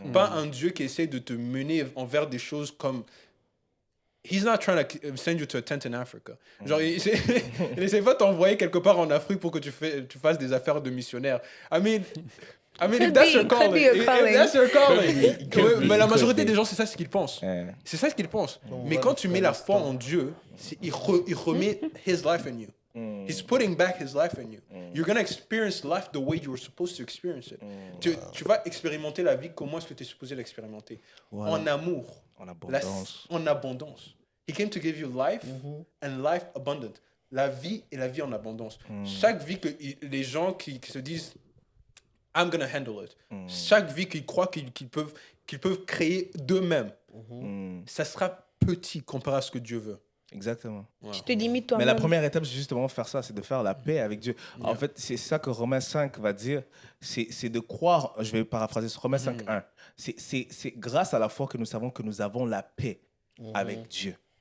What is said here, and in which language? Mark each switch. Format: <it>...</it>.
<fr>Pas un Dieu qui essaie de te mener envers des choses comme...</fr> <en>He's not trying to send you to a tent in Africa.</en> <fr>Genre, il essaie pas de t'envoyer quelque part en Afrique pour que tu fasses des affaires de missionnaire.</fr> <en>I mean, if that's your calling. If that's your calling.</en> <fr>Mais la majorité des gens, c'est ça ce qu'ils pensent. C'est ça ce qu'ils pensent. Mais quand tu mets la foi en Dieu, il remet</fr> <en>His life in you. He's putting back His life in you. You're going to experience life the way you were supposed to experience it.</en> <fr>Tu vas expérimenter la vie comment est-ce que tu es supposé l'expérimenter. En amour. En abondance. En abondance.</fr> <en>He came to give you life and life abundant.</en> <fr>La vie et la vie en abondance. Chaque vie que les gens qui se disent</fr> <en>I'm going to handle it.</en> <fr>Chaque vie qu'ils croient qu'ils peuvent créer d'eux-mêmes. Ça sera petit comparé à ce que Dieu veut. Exactement. Tu te limites toi-même. Mais la première étape, c'est justement faire ça, c'est de faire la paix avec Dieu. En fait, c'est ça que Romains 5 va dire, c'est de croire, je vais paraphraser ce Romains 5.1, c'est grâce à la foi que nous savons que nous avons la paix avec Dieu.</fr>